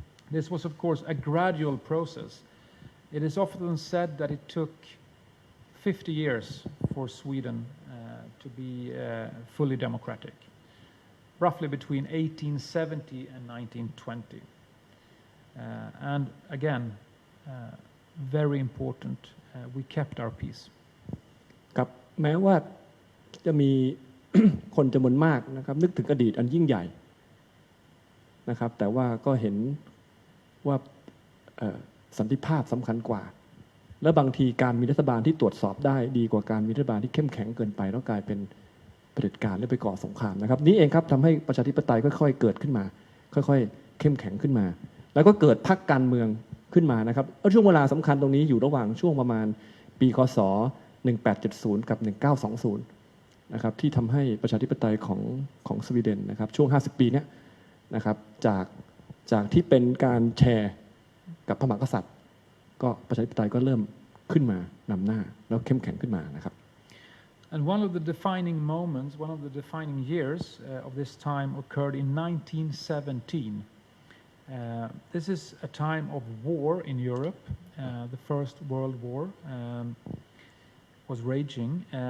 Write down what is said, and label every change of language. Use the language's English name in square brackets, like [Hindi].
[English] This was, of course, a gradual process. It is often said that it took 50 years for Sweden to be fully democratic, roughly between 1870 and 1920. And again, very important, we kept our peace. [Thai] ครับแม้ว่าจะมี คนจำนวนมากนะครับนึกถึงอดีตอันยิ่งใหญ่นะครับแต่ว่าก็เห็นว่าสันติภาพสำคัญกว่า และบางทีการมีรัฐบาลที่ตรวจสอบได้ดีกว่าการมีรัฐบาลที่เข้มแข็งเกินไปแล้วกลายเป็นเผด็จการและไปก่อสงครามนะครับนี้เองครับทำให้ประชาธิปไตยค่อยๆเกิดขึ้นมาค่อยๆเข้มแข็งขึ้นมาแล้วก็เกิดพรรคการเมืองขึ้นมานะครับช่วงเวลาสำคัญตรงนี้อยู่ระหว่างช่วงประมาณปีคศ1870กับ 1920นะครับที่ทำให้ประชาธิปไตยของสวีเดนนะครับช่วง50ปีนี้นะครับจากที่เป็นการแชร์กับพระมหากษัตริย์ก็ประชาธิปไตยก็เริ่มขึ้นมานำหน้าแล้วเข้มแข็งขึ้นมานะครับ [English] And one of the defining moments, one of the defining years of this time occurred in 1917. This is a time of war in Europe. The First World War was raging.